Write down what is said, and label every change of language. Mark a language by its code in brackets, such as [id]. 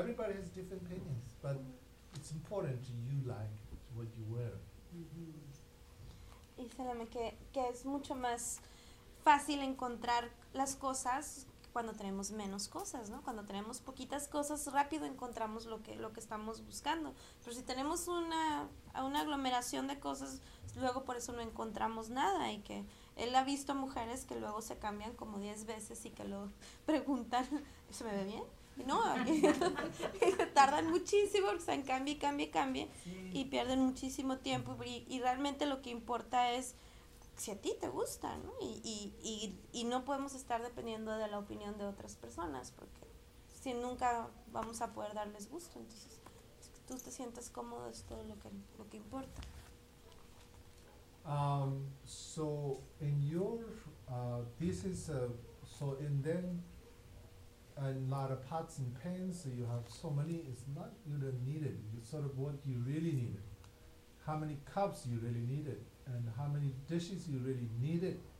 [en] Everybody has different opinions, but it's important you like what you wear. [es] Y fíjame que es mucho más fácil encontrar las cosas cuando tenemos menos cosas, ¿no? Cuando tenemos poquitas cosas, rápido encontramos lo que estamos buscando. Pero si tenemos una aglomeración de cosas, luego por eso no encontramos nada. Y que él ha visto mujeres que luego se cambian como 10 veces y que lo preguntan, ¿se me ve bien? Y no, y tardan muchísimo, o sea, cambie, y pierden muchísimo tiempo. Y realmente lo que importa es si a ti te gusta, ¿no? Y no podemos estar dependiendo de la opinión de otras personas, porque si nunca vamos a poder darles gusto, entonces es que tú te sientas cómodo, es todo lo que importa. [en] So in your this is so and then a lot of pots and pans, so you have so many, it's not you don't need it. It's sort of what you really need. How many cups you really need it, and how many dishes you really need it.